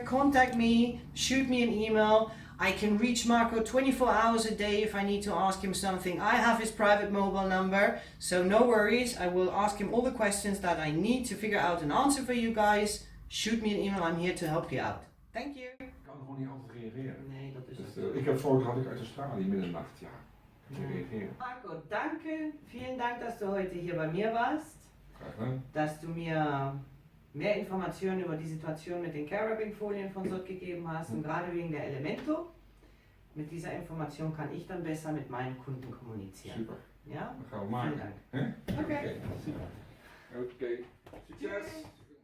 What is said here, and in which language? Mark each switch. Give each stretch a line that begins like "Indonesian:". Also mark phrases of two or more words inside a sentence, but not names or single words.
English: Contact me, shoot me an email. I can reach Marco 24 hours a day if I need to ask him something. I have his private mobile number, so no worries. I will ask him all the questions that I need to figure out an answer for you guys. Shoot me an email. I'm here to help you out. Thank you.
Dutch: Ik kan gewoon niet altijd reageren. Nee, dat is dus, ik heb vorige had ik uit Australië middernacht, ja. Reageren.
German: Marco, danke. Vielen Dank, dass du heute hier bei mir warst. Dass du mir mehr Informationen über die Situation mit den
English: car wrapping
German: Folien von SOTT gegeben hast, und gerade wegen der Elemento. Mit dieser Information kann ich dann besser mit meinen Kunden kommunizieren. Super. Ja?
Dutch: Dat gaan we maken. Oké. Oké, succes!